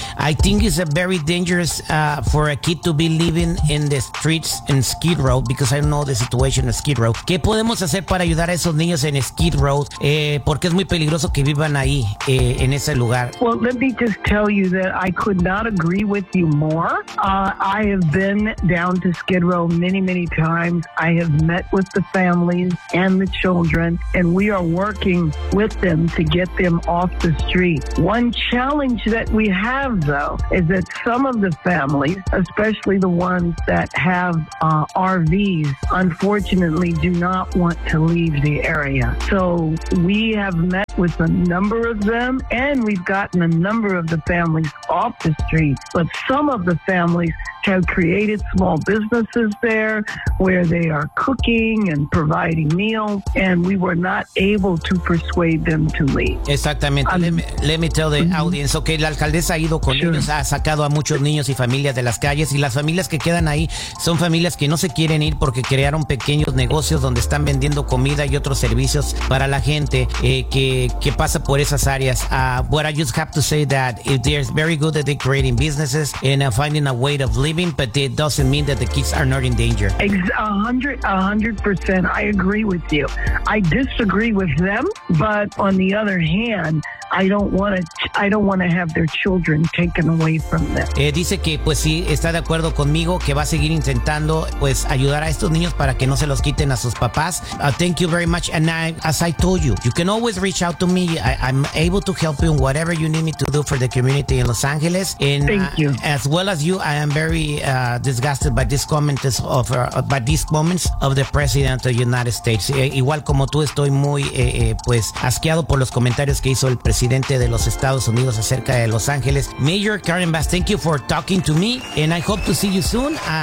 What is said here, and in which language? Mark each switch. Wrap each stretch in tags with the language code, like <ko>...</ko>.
<en>I think it's a very dangerous for a kid to be living in the streets in Skid Row because I know the situation in Skid Row.</en> <es>¿Qué podemos hacer para ayudar a esos niños en Skid Row? Porque es muy peligroso que vivan ahí, en ese lugar.</es> <en>Well, let me just tell you that I could not agree with you more. I have been down to Skid Row many, many times. I have met with the families and the children, and we are working with them to get them off the street. One challenge that we have, though, is that some of the families, especially the ones that have RVs, unfortunately do not want to leave the area. So we have met with a number of them, and we've gotten a number of the families off the street. But some of the families have created small businesses there where they are cooking and providing meals, and we were not able to persuade them to leave.</en> <es>Exactamente.</es> <en>Let me tell the audience, okay,</en> <es>la alcaldesa ha ido con niños, ha sacado a muchos niños y familias de las calles, y las familias que quedan ahí son familias que no se quieren ir porque crearon pequeños negocios donde están vendiendo comida y otros servicios para la gente que pasa por esas áreas.</es> <en>What I just have to say that if they're very good at creating businesses and finding a way of living, but it doesn't mean that the kids are not in danger. 100%, I agree with you. I disagree with them, but on the other hand, I don't want to have their children taken away from them.</en> <es>Dice que pues sí está de acuerdo conmigo, que va a seguir intentando pues ayudar a estos niños para que no se los quiten a sus papás.</es> <en>Thank you very much, and as I told you, you can always reach out to me. I'm able to help you in whatever you need me to do for the community in Los Angeles. And thank you. As well as you, I am very disgusted by this comment by these comments of the President of the United States.</en> <es>Igual como tú, estoy muy pues asqueado por los comentarios que hizo el presidente de los Estados Unidos acerca de Los Ángeles.</es> <en>Mayor Karen Bass, thank you for talking to me, and I hope to see you soon.</en>